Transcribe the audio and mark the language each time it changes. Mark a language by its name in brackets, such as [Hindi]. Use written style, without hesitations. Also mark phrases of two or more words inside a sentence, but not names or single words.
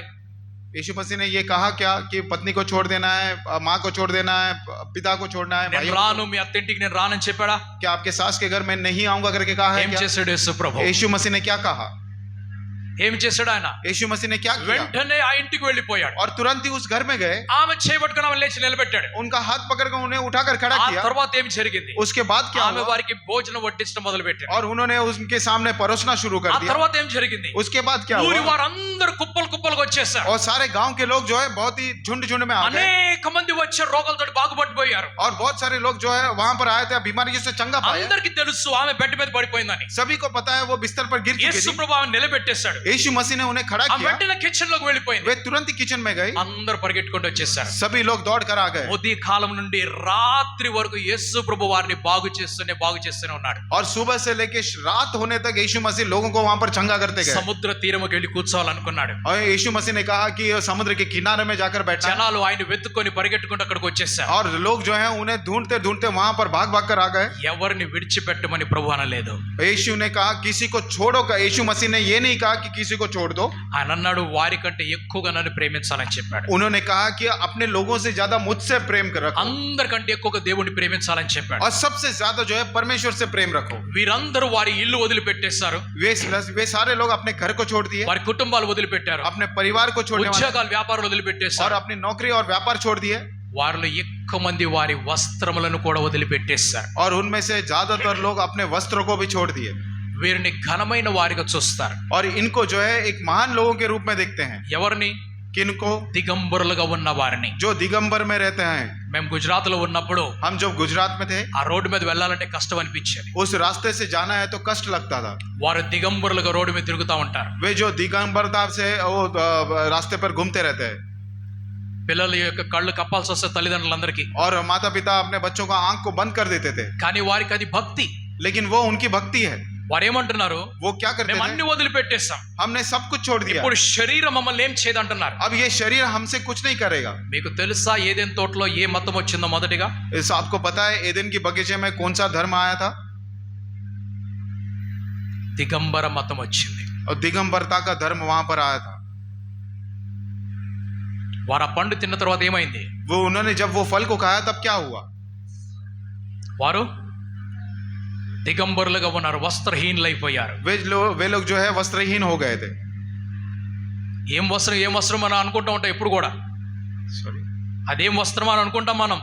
[Hindi] यीशु मसीह ने ये कहा क्या कि पत्नी को छोड़ देना है, माँ को छोड़ देना है, पिता को छोड़ना है, [Telugu] నేను [Hindi] भाइयों [Telugu] రాను, మీ అత్తింటికి నేను రానని చెప్పాడా? [Hindi] को? क्या आपके सास के घर में नहीं आऊंगा करके कहा है [Telugu] ఏం [Hindi] क्या? [Telugu] చేశాడు యేసు ప్రభు? [Hindi] यीशु मसीह ने क्या कहा? [Telugu] ఏం చేశాడు ఆయన? [Hindi] यीशु मसीह ने क्या किया? [Telugu] వెంటనే ఆ ఇంటికి వెళ్ళిపోయాడు. [Hindi] और तुरंत ही उस घर में गए, [Telugu] ఆమె చేయబట్టుకుని ఆమె లేచి నిలబెట్టాడు. [Hindi] उनका हाथ पकड़कर उन्हें उठाकर खड़ा [Telugu] ఆ [Hindi] किया। [Telugu] తర్వాత ఏం జరిగింది? [Hindi] उसके बाद क्या [Telugu] ఆమె [Hindi] हुआ? [Telugu] వారికి భోజనం వడ్డించడం మొదలు పెట్టాడు. [Hindi] और उन्होंने उनके सामने परोसना शुरू कर [Telugu] ఆ [Hindi] दिया। [Telugu] తర్వాత ఏం జరిగింది? [Hindi] उसके बाद क्या [Telugu] ఊరి [Hindi] हुआ? [Telugu] వారందరూ కుప్పలు కుప్పలుగా వచ్చేసారు. [Hindi] और सारे गांव के लोग जो है बहुत ही झुंड झुंड में आ गए, [Telugu] అనేక మంది వచ్చి రోగాలతో బాగుపడిపోయారు. [Hindi] और बहुत सारे लोग जो है वहां पर आए थे, बीमारियों से चंगा पाए। [Telugu] అందరికి తెలుసు ఆమె బెడ్ మీద పడిపోయిందని. [Hindi] सभी को पता है वो बिस्तर पर गिर चुकी [Telugu] యేసు [Hindi] थी। [Telugu] ప్రభు ఆమె నిలబెట్టేశాడు. [Hindi] यीशु मसीह ने उन्हें खड़ा [Telugu] ఆ [Hindi] किया, [Telugu] వెంటనే కిచెన్ లోకి వెళ్ళిపోయింది. [Hindi] वे तुरंत ही किचन में गए, [Telugu] అందరూ పరిగెట్టుకుంటూ వచ్చేసారు. [Hindi] सभी लोग दौड़ कर आ गए, [Telugu] ఉదయ కాలం నుండి రాత్రి వరకు యేసు ప్రభు వారిని బాగు చేస్తూనే ఉన్నాడు. [Hindi] और सुबह से लेके रात होने तक यीशु मसीह लोगों को वहां पर चंगा करते गए। [Telugu] సముద్ర తీరముకి వెళ్ళి కూర్చోవాలనుకున్నాడు. [Hindi] और यीशु मसीह ने कहा कि समुद्र के किनारे में जाकर बैठना, [Telugu] జనాలు ఆయన వెతుక్కొని పరిగెట్టుకుంటూ అక్కడికి వచ్చేసారు. [Hindi] और लोग जो है उन्हें ढूंढते ढूंढते वहां पर भाग भाग कर आ गए। [Telugu] ఎవరిని విడిచిపెట్టమని ప్రభు అనలేదు. [Hindi] यीशु ने कहा किसी को छोड़ो का, यीशु मसीह ने ये नहीं कहा कि किसी को छोड़ दो। [Telugu] ఆయన అన్నాడు వారికంటే ఎక్కువగా నన్ను ప్రేమించాలని చెప్పాడు. [Hindi] उन्होंने कहा कि अपने लोगों से ज्यादा मुझसे प्रेम रखो [Telugu] అందరికంటే ఎక్కువగా దేవుణ్ణి ప్రేమించాలని చెప్పాడు. [Hindi] और सबसे ज्यादा जो है परमेश्वर से प्रेम रखो। [Telugu] వీరందరూ వారి ఇల్లు వదిలిపెట్టేశారు, [Hindi] वे सारे लोग अपने घर को छोड़ दिए, [Telugu] వారి కుటుంబాలు వదిలిపెట్టారు, [Hindi] अपने परिवार को छोड़ने वाले [Telugu] ఉద్యోగాలు వ్యాపారాలు और వదిలిపెట్టేశారు. [Hindi] अपनी नौकरी और व्यापार छोड़ दिए। [Telugu] వారిలో ఎక్కువ మంది వారి వస్త్రములను కూడా వదిలిపెట్టేశారు. [Hindi] और उनमें से ज्यादातर लोग अपने वस्त्रों को भी छोड़ दिए [Telugu] వీరిని ఘనమైన వారిగా చూస్తారు. [Hindi] और इनको जो है एक महान लोगों के रूप में देखते हैं। [Telugu] ఎవరిని? [Hindi] किनको? [Telugu] దిగంబరులుగా ఉన్న వారిని. [Hindi] जो दिगंबर में रहते हैं। [Telugu] మేము గుజరాత్ లో ఉన్నప్పుడు [Hindi] हम जब गुजरात में थे, [Telugu] ఆ రోడ్డు మీద వెళ్ళాలంటే కష్టం అనిపించేది. [Hindi] उस रास्ते से जाना है तो कष्ट लगता था। [Telugu] వారు దిగంబరులుగా రోడ్డు మీద తిరుగుతూ ఉంటారు. [Hindi] वे जो दिगंबरता से वो रास्ते पर घूमते रहते हैं। [Telugu] పిల్లల యొక్క కళ్ళు కప్పాల్సి వస్తే తల్లిదండ్రులందరికీ, [Hindi] और माता पिता अपने बच्चों का आंख को बंद कर देते थे, [Telugu] కానీ వారికి అది భక్తి. [Hindi] लेकिन वो उनकी भक्ति है। [Telugu] వారు ఏమంటున్నారు? [Hindi] वो क्या करते [Telugu] మేము [Hindi] थे? [Telugu] అన్ని వదిలిపెట్టేస్తాం, [Hindi] हमने सब कुछ छोड़ दिया, [Telugu] ఇప్పుడు శరీరం మమ్మల్ని ఏం చేయదంటున్నారు. [Hindi] अब ये शरीर हमसे कुछ नहीं करेगा। [Telugu] మీకు తెలుసా ఏదెన్ తోటలో ఏ మతం వచ్చిందో మొదటిగా? [Hindi] इस आपको पता है एदेन की बगीचे में कौन सा धर्म आया था? [Telugu] దిగంబర మతం వచ్చింది. [Hindi] और दिगंबरता का धर्म वहां पर आया था। [Telugu] వారు ఆ పండు తిన్న తర్వాత ఏమైంది? [Hindi] वो उन्होंने जब वो फल को खाया तब क्या हुआ? [Telugu] వారు దిగంబరులుగా ఉన్నారు, వస్త్రహీనులైపోయారు. [Hindi] वे लोग जो है वस्त्रहीन हो गए थे। [Telugu] ఏం వస్త్రం అని అనుకుంటా ఉంటాం ఎప్పుడు కూడా. सॉरी, అదేం వస్త్రం అని అనుకుంటాం మనం.